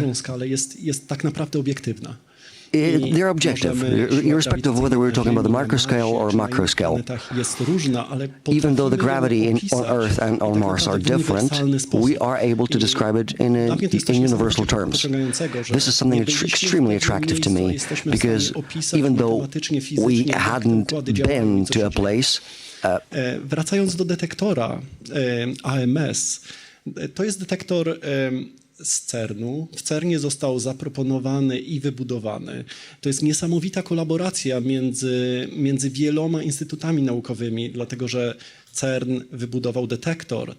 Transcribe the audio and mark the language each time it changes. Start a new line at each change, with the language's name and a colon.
Polish: dużą skalę, jest tak naprawdę obiektywna.
English: they're objective, irrespective of whether we're talking about the micro scale or macro scale. Even though the gravity on Earth and on Mars are different, we are able to describe it in universal terms. This is something that's extremely attractive to me, because even though we hadn't been to a place,
Polish: Wracając do detektora AMS, to jest detektor z CERN-u. W CERN-ie został zaproponowany i wybudowany. To jest niesamowita kolaboracja między wieloma instytutami naukowymi, dlatego że CERN wybudował detektor.